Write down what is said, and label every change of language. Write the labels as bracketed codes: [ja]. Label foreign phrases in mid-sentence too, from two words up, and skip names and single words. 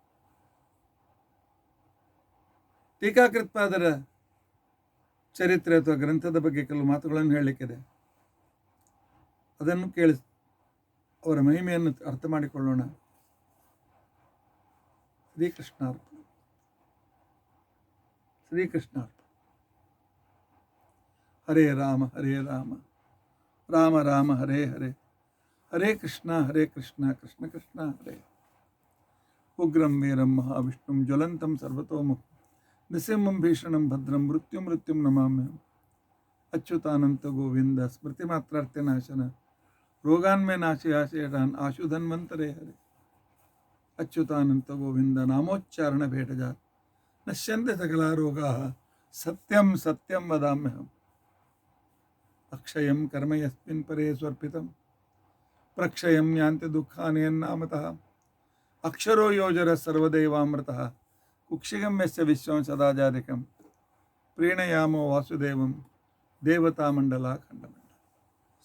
[kn] ಟೀಕಾಕೃತ್ಪಾದರ ಚರಿತ್ರೆ ಅಥವಾ ಗ್ರಂಥದ ಬಗ್ಗೆ ಕೆಲವು ಮಾತುಗಳನ್ನು ಹೇಳಲಿಕ್ಕಿದೆ. ಅದನ್ನು ಕೇಳಿ ಅವರ ಮಹಿಮೆಯನ್ನು ಅರ್ಥ ಮಾಡಿಕೊಳ್ಳೋಣ. [sa] ಶ್ರೀಕೃಷ್ಣಾರ್ಪಣ. ಶ್ರೀಕೃಷ್ಣಾರ್ಪಣ. ಹರೇ ರಾಮ ಹರೇ ರಾಮ ರಾಮ ರಾಮ ಹರೇ ಹರೇ, ಹರೇ ಕೃಷ್ಣ ಕೃಷ್ಣ ಕೃಷ್ಣ ಹರೇ. ಉಗ್ರಂ ವೀರಂ ಮಹಾವಿಷ್ಣುಂ ಜ್ವಲಂತಂ ಸರ್ವತೋಮುಖಂ ನೃಸಿಂಹಂ ಭೀಷಣಂ ಭದ್ರಂ ಮೃತ್ಯುಂ ನಮಾಮ್ಯಹಂ. ಅಚ್ಯುತಾನಂತ ಗೋವಿಂದ ಸ್ಮೃತಿ ಮಾತ್ರಾರ್ಥ ನಾಶನ ರೋಗಾನ್ಮೇ ನಾಶಯಾಶೇಷಾನ್ ಆಶು ಧನ್ವಂತರೇ ಹರೇ. ಅಚ್ಯುತಾನಂತ ಗೋವಿಂದ ನಾಮೋಚ್ಚಾರಣ ಭೇಟಜಾತ್ ನಶ್ಯಂತೆ ಸಕಲಾ ರೋಗಾಃ ಸತ್ಯಂ ಸತ್ಯಂ ವದಾಮ್ಯಹಂ. ಅಕ್ಷಯಂ ಕರ್ಮ ಯಸ್ಮಿನ್ ಪರೇ ಸ್ವರ್ಪಿತಂ ಪ್ರಕ್ಷಯಂ ಯಾಂತಿ ದುಃಖಾನಿ ಯನ್ನಾಮತಃ. ಅಕ್ಷರೋ ಯೋಜರ ಸರ್ವದೇವಾಮೃತಃ ಕುಕ್ಷಿಗಂ ಯಸ್ಯ ವಿಶ್ವಂ ಸದಾ ಜಾರಿಕಂ ಪ್ರೀಣಯಾಮೋ ವಾಸುದೇವಂ ದೇವತಾಮಂಡಲ ಖಂಡಮಂಡಲ.